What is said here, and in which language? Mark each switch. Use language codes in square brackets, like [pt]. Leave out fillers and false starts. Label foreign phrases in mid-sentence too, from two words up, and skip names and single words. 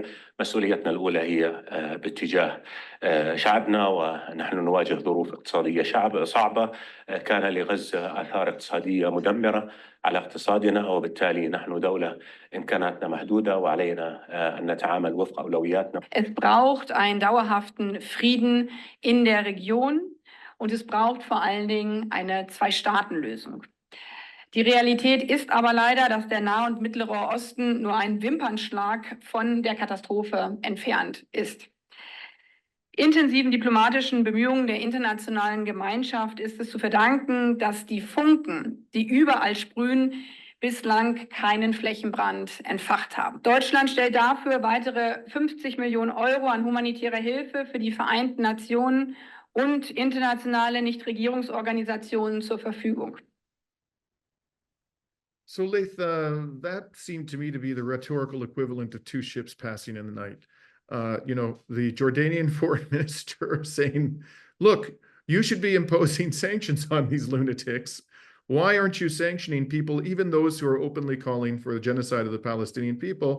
[ar] مسؤوليتنا الأولى هي باتجاه شعبنا، ونحن نواجه ظروف اقتصادية صعبة، كان لغزة آثار اقتصادية مدمرة على اقتصادنا، وبالتالي نحن دولة إمكاناتنا محدودة وعلينا أن نتعامل وفق أولوياتنا. [de] Es braucht einen dauerhaften Frieden in der Region und es braucht vor allen Dingen eine Zwei-Staaten-Lösung. Die Realität ist aber leider, dass der Nahe und Mittlere Osten nur ein Wimpernschlag von der Katastrophe entfernt ist. Intensiven diplomatischen Bemühungen der internationalen Gemeinschaft ist es zu verdanken, dass die Funken, die überall sprühen, bislang keinen Flächenbrand entfacht haben. Deutschland stellt dafür weitere 50 Millionen Euro an humanitärer Hilfe für die Vereinten Nationen und internationale Nichtregierungsorganisationen zur Verfügung. [en] So, Laith, that seemed to me to be the rhetorical equivalent of two ships passing in the night. You know, the Jordanian foreign minister saying, look, you should be imposing sanctions on these lunatics. Why aren't you sanctioning people, even those who are openly calling for the genocide of the Palestinian people?